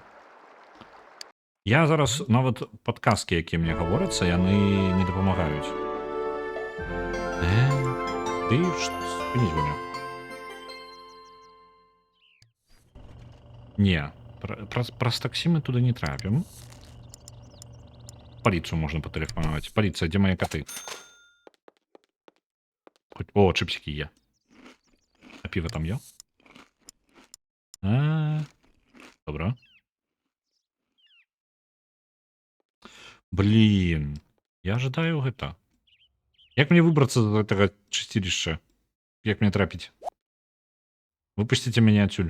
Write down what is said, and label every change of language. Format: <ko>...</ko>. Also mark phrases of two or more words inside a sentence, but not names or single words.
<be>Я зараз нават падказкі, якія мне гаворацца, яны не дапамагаюць. Ты спыніць гуня. Не, праз таксі мы туды не трапім. Паліцыю можна патэлефанаваць. Паліцыя, дзе мае каты? О, чыпсікі є. А піва там є? Добра. Блин, я жадаю гэта. Як мне выбрацца з гэтага чысцілішча? Як мне трапіць? Выпусціце мяне адсюль.</be>